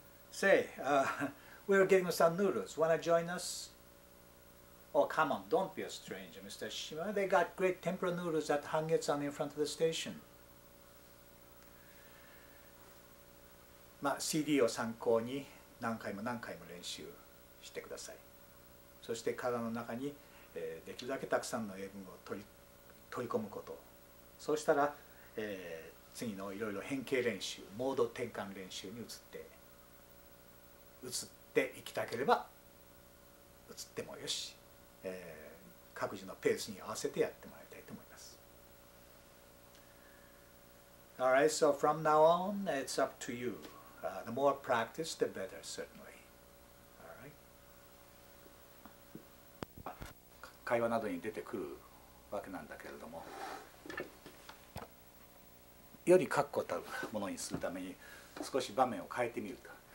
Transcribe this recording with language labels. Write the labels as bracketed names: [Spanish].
[English] Say, we're getting some noodles. Wanna join us? Oh, come on, don't be a stranger, Mr. Shima. They got great tempura noodles at hangettsuan in front of the station. [Japanese] CD を参考に何回も練習してください。そして体の中にできるだけたくさんの英文を取り込むこと。そうしたら次のいろいろ変形練習、モード転換練習に移っていきたければ移ってもよし、各自のペースに合わせてやってもらいたいと思います。 [English] Alright, so from now on, it's up to you. The more practice, the better, certainly. Alright. [Japanese] 会話などに出てくるわけなんだけれども、より確固たるものにするために少し場面を変えてみると。